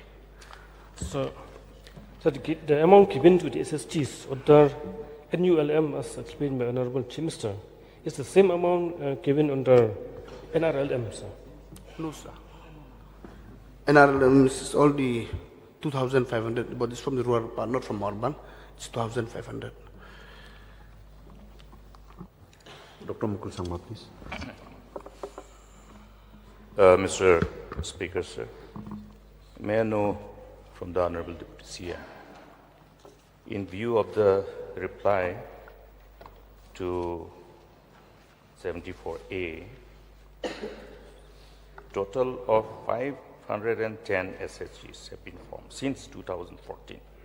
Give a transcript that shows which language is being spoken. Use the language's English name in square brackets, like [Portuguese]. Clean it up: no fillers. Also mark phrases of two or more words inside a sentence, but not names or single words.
[English] So the amount given to the SSGs under NULM, as explained by Honorable Chief Minister, is the same amount given under NRLM, sir? No, sir. NRLM is only 2,500, but it's from the rural part, not from urban. It's 2,500. Dr. Mukul Sangma, please. Mr. Speaker, sir, may I know from the Honorable Deputy CM, in view of the reply to 74A, total of 510 SHGs have been formed since 2014.